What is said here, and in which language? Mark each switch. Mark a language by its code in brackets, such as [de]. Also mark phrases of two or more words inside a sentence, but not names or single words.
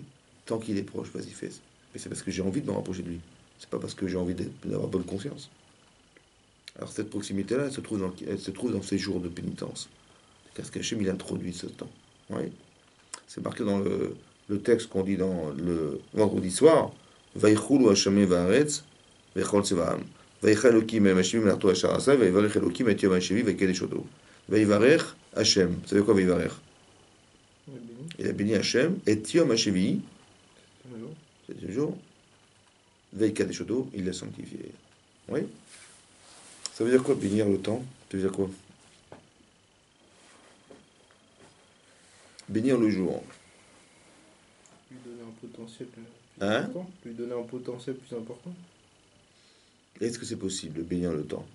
[fr] Tant qu'il est proche, vas-y, fais. Mais c'est parce que j'ai envie de me rapprocher de lui. C'est pas parce que j'ai envie d'avoir bonne conscience. Alors cette proximité-là, elle se trouve dans ces jours de pénitence. Parce qu'Hachem, il introduit ce temps. Oui. C'est marqué dans le texte qu'on dit dans le vendredi soir. [he] ויכולו השם והארץ, וכל צבאם. ויחל אלוקים מהשבים מלאכתו אשר עשה, ויברך אלוקים את יום השביעי ויקדש אותו. ויברך השם. [fr] Vous savez quoi ויברך? Il a béni Hachem et [he] יום השביעי, [fr] c'est ce jour, [he] ויקדש אותו, [fr] il l'a sanctifié. Oui? Ça veut dire quoi bénir le temps? Ça veut dire quoi? Bénir le jour. Lui donner un potentiel plus Hein? important. Lui donner un potentiel plus important. Est-ce que c'est possible de bénir le temps?